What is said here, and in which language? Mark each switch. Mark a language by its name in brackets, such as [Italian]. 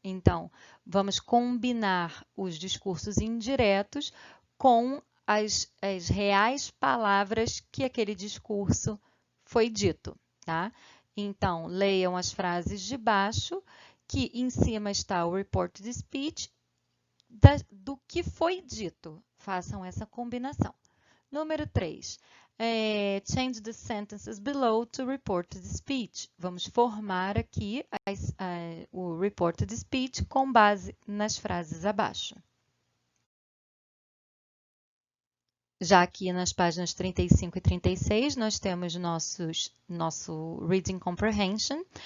[Portuguese] Então, vamos combinar os discursos indiretos com as reais palavras que aquele discurso foi dito, tá? Então, leiam as frases de baixo, que em cima está o reported speech, do que foi dito. Façam essa combinação. Número 3. [English] Change the sentences below to reported speech. [Portuguese] Vamos formar aqui o reported speech com base nas frases abaixo. Já aqui nas páginas 35 e 36, nós temos nosso Reading Comprehension.